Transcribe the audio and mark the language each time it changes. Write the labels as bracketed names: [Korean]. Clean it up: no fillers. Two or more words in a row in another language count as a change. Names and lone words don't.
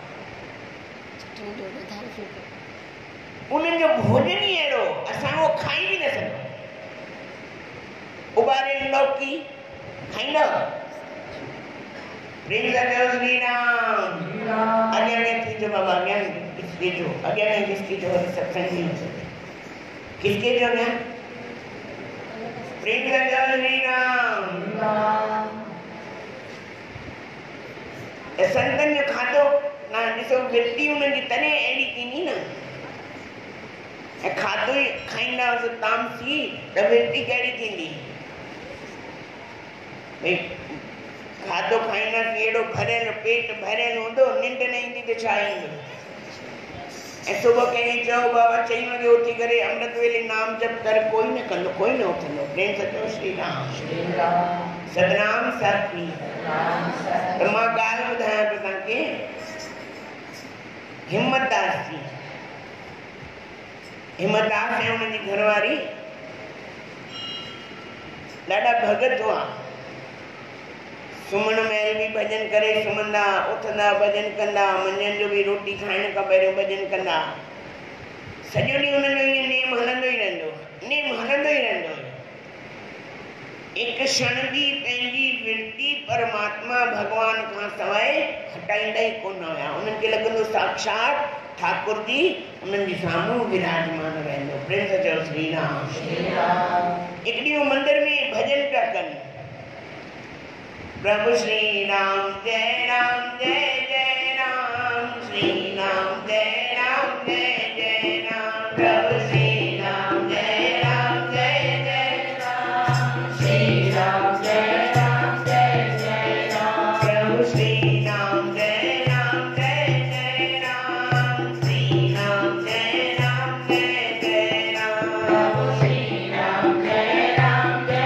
[Sindhi] उन्हनि जो भोजन ई अहिड़ो, असां उहो खाई बि न सघूं। उॿारियल लौकी खाईंदा? प्रेम सां चओ श्री राम। अॻियां किसके जो बाबा? अॻियां किसके जो? अॻियां किसके जो? [Hindi] सत्संग नहीं हो सके। [Sindhi] किसके जो अॻियां? प्रेम सां चओ श्री राम। संतनि जो खाधो ना ॾिसो, वृत्ति उन्हनि जी तॾहिं अहिड़ी थींदी न। ऐं खाधो ई खाईंदा हुअसि तामसी, त वृत्ति कहिड़ी थींदी? भई खाधो खाईंदासीं अहिड़ो भरियल पेट भरियल हूंदो, निंड न ईंदी त छा ईंदो? ऐं सुबुह कंहिं चयो बाबा 4 वॻे उथी करे अमृत वेले नाम जप कर, कोई न कंदो, कोई न उथंदो। प्रेम सां चओ श्री राम। सतनाम साखी। त मां ॻाल्हि ॿुधायां थो तव्हांखे। हिम्मतदास जी, हिम्मतदास ऐं हुनजी घरवारी ॾाढा भगत हुआ। सुम्हण महिल बि भॼन करे सुम्हंदा, उथंदा भॼन कंदा, मंझंदि जो बि रोटी खाइण खां पहिरियों भॼन कंदा। सॼो ॾींहुं हुनजो ईअं नेम हलंदो ई रहंदो, नेम हलंदो ई रहंदो। [Hindi] एक क्षण भी [Sindhi] पंहिंजी विरती परमात्मा भगवान खां सवाइ हटाईंदा ई कोन हुया। उन्हनि खे लॻंदो साक्षात ठाकुर जी उन्हनि जे साम्हूं विराजमान रहंदो। प्रेम सां चओ श्री राम। हिकु ॾींहुं मंदिर में भॼन पिया कनि, प्रभु श्री राम जय जय राम, श्री राम जय जय राम, प्रभु श्री राम जय राम, श्री राम जय राम, प्रभु श्री राम जय राम, श्री राम जय राम, प्रभु श्री राम जय राम,